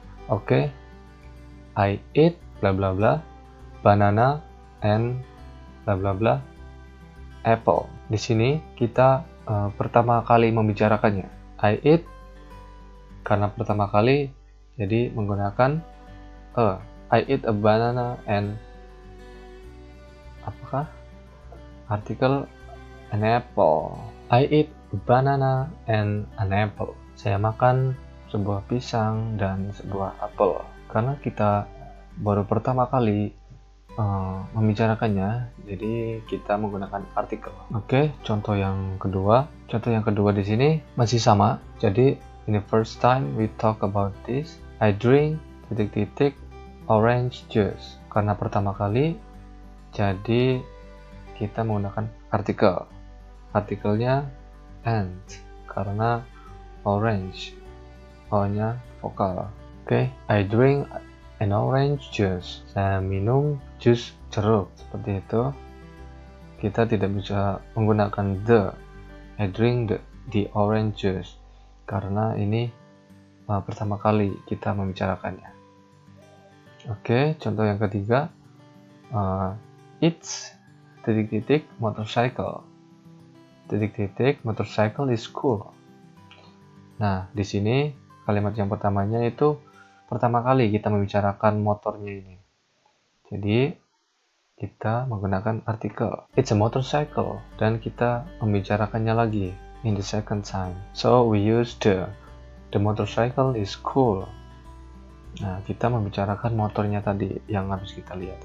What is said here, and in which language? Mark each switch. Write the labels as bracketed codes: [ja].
[en] Oke, I eat bla bla bla banana and bla bla bla apple. [id] Di sini kita pertama kali membicarakannya. [en] I eat [id] karena pertama kali, jadi menggunakan [en] I eat a banana and [id] apakah artikel [en] an apple. I eat a banana and an apple. [id] Saya makan sebuah pisang dan sebuah apel. Karena kita baru pertama kali membicarakannya, jadi kita menggunakan artikel. Oke, contoh yang kedua. Contoh yang kedua di sini masih sama. Jadi [en] in the first time we talk about this, I drink orange juice. [id] Karena pertama kali, jadi kita menggunakan artikel. Artikelnya and karena orange, O-nya vokal. [en] Oke, I drink an orange juice. [id] Saya minum jus jeruk. Seperti itu. Kita tidak bisa menggunakan the. [en] I drink the orange juice. [id] Karena ini pertama kali kita membicarakannya. Oke, contoh yang ketiga. [en] It's motorcycle. Motorcycle is cool. [id] Nah, di sini kalimat yang pertamanya itu pertama kali kita membicarakan motornya ini. Jadi kita menggunakan artikel [en] it's a motorcycle [id] dan kita membicarakannya lagi [en] in the second time. So we use the motorcycle is cool. [id] Nah, kita membicarakan motornya tadi yang harus kita lihat.